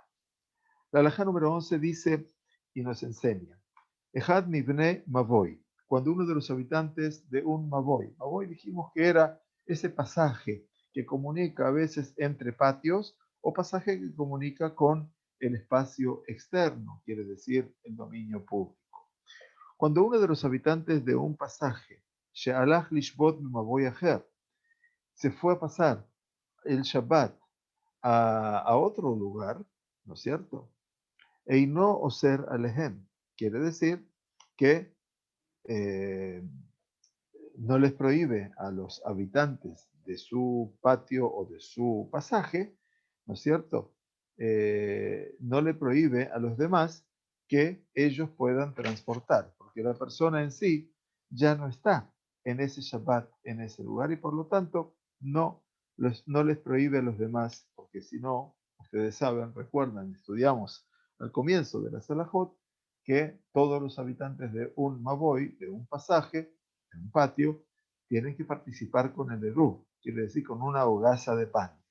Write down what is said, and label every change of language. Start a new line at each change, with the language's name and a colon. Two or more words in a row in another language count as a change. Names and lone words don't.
Spanish: La halajá número 11 dice y nos enseña:
Hebrew: אחד מבני מבוי,
Spanish: cuando uno de los habitantes de un Mavoy dijimos que era ese pasaje que comunica a veces entre patios o pasaje que comunica con el espacio externo, quiere decir el dominio público. Cuando uno de los habitantes de un pasaje,
Hebrew: שהלך לשבות מבוי אחר,
Spanish: se fue a pasar el Shabbat a otro lugar, ¿no es cierto?
Hebrew: אינו אוסר עליהם,
Spanish: quiere decir que eh, no les prohíbe a los habitantes de su patio o de su pasaje, ¿no es cierto? No le prohíbe a los demás que ellos puedan transportar, porque la persona en sí ya no está en ese Shabbat, en ese lugar, y por lo tanto no les prohíbe a los demás, porque si no, ustedes saben, recuerdan, estudiamos al comienzo de la Salahot, que todos los habitantes de un Maboy, de un pasaje, en un patio, tienen que participar con el Eruv, quiere decir con una hogaza de pan.